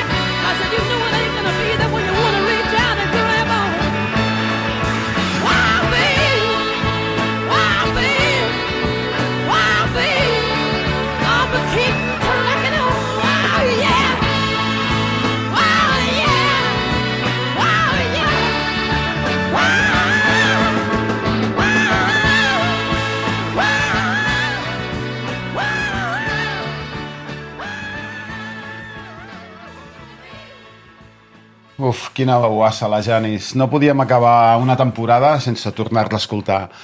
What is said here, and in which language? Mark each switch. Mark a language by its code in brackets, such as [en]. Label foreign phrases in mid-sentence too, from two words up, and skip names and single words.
[en] I said, you know it ain't gonna be there when you wanna reach out and grab on. Wow, babe. Wow, babe. Wow, babe. Oh, but keep trucking on. Wow, yeah. Wow, yeah. Wow, yeah. Wow. [ca] Uf, quina veuassa, la Janis. No podíem acabar una temporada sense tornar-la a escoltar.